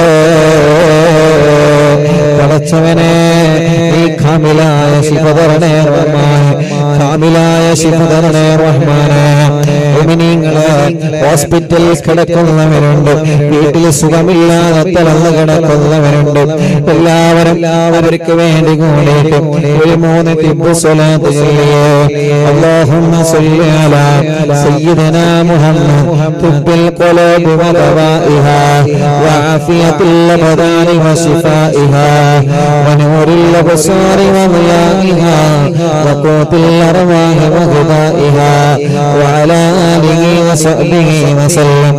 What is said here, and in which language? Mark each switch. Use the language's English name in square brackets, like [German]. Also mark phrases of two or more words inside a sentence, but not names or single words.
[Malayalam] പടച്ചവനെ ഈ കാമിലായ ശിഫ തരണേ റഹ്മാൻ കാമിലായ ശിഫ തരണേ റഹ്മാനെ മുഅ്മിനീങ്ങളെ ഹോസ്പിറ്റലിൽ കിടക്കുന്നവരുണ്ട് വീട്ടിൽ സുഖമില്ലാതെ തളർന്നു കിടക്കുന്നവരുണ്ട് എല്ലാവരും അവർക്ക് വേണ്ടി കൂടിയിട്ട് ഒരു 3 തിബ്ബ് സ്വലാത്ത് ചൊല്ലിയേ [Arabic] اللهم صل على سيدنا محمد طب القلوب ودوائها وعافية الأبدان وشفائها ونور الأبصار وضيائها وقوت الأرواح وغذائها وعلى آله وصحبه وسلم